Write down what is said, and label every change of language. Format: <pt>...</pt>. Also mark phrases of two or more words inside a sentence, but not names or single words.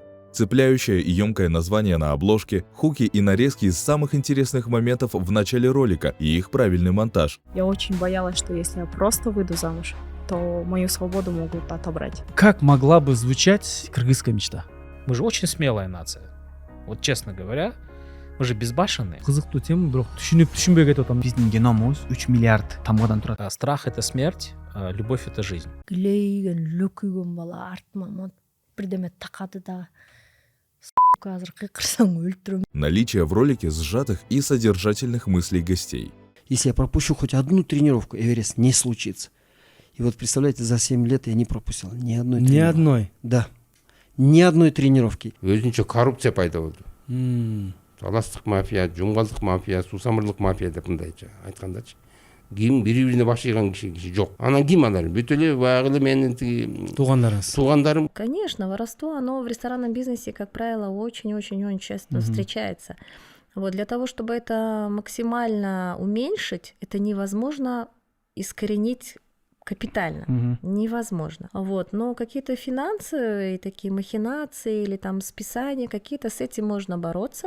<ru>Цепляющее и емкое название на обложке, хуки и нарезки из самых интересных моментов в начале ролика и их правильный монтаж. Я очень боялась, что если я просто выйду замуж, то мою свободу могут отобрать. Как могла бы звучать кыргызская мечта? Мы же очень смелая нация. Вот честно говоря, мы же безбашенные.</ru> <ky>Кызыктуу тема, бирок түшүнбөй кетип атам. Биздин геномубуз 3 миллиард тамгадан турат.</ky> <ru>Страх — это смерть, любовь — это жизнь.</ru> <ky>Глейген, лөкүйгөн бала артыма бирдеме такады да. Азыр кыйкырсаң өлтүрөм.</ky> <ru>Наличие в ролике сжатых и содержательных мыслей гостей. Если я пропущу хоть одну тренировку, Эверест не случится. И вот представляете, за 7 лет я не пропустил ни одной тренировки. Ни одной? Да. Ни одной тренировки.</ru> <ky>Өзүнчө коррупция пайда болду. Таластык мафия, жумгалдык мафия, суусамырлык мафия деп мындайча айткандачы. Ким бири-бирине баш ийган киши жок. Анан ким алар? Бүт эле баягы эле менин туугандарым.</ky> <ru>Конечно, воровство, оно в ресторанном бизнесе, как правило, очень-очень часто встречается. Вот для того, чтобы это максимально уменьшить, это невозможно искоренить капитально. Невозможно. Вот. Но какие-то финансовые такие махинации или там списания какие-то, с этим можно бороться.</ru>